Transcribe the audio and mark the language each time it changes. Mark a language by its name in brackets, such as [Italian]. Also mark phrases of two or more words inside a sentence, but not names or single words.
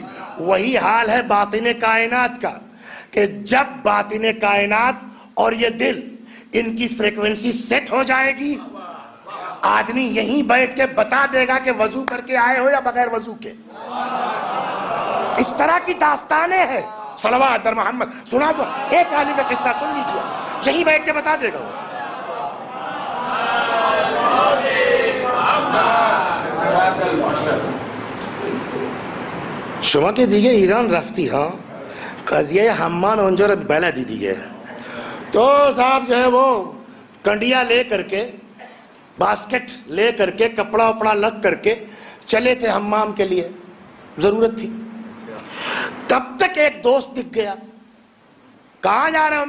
[Urdu] وہی حال ہے باطن کائنات کا، کہ جب باطن کائنات اور یہ دل، ان کی فریکوینسی سیٹ ہو جائے گی، آدمی یہیں بیٹھ کے بتا دے گا کہ وضو کر کے آئے ہو یا بغیر وضو کے۔ اس طرح کی داستانیں ہیں، صلوات در محمد سنا دو، ایک عالم کا قصہ سن لیجیے، یہیں بیٹھ کے بتا دے گا وہ۔ [Persian] شما کے دیگه ایران رفتی ها، قضیه حمان اونجا رو بلا دی دیگه، [Urdu] تو صاحب جو ہے وہ کنڈیا لے کر کے، باسکٹ لے کر کے، کپڑا وپڑا لگ کر کے چلے تھے حمام کے لیے، ضرورت تھی۔ تب تک ایک دوست دکھ گیا، کہاں جا رہے ہو؟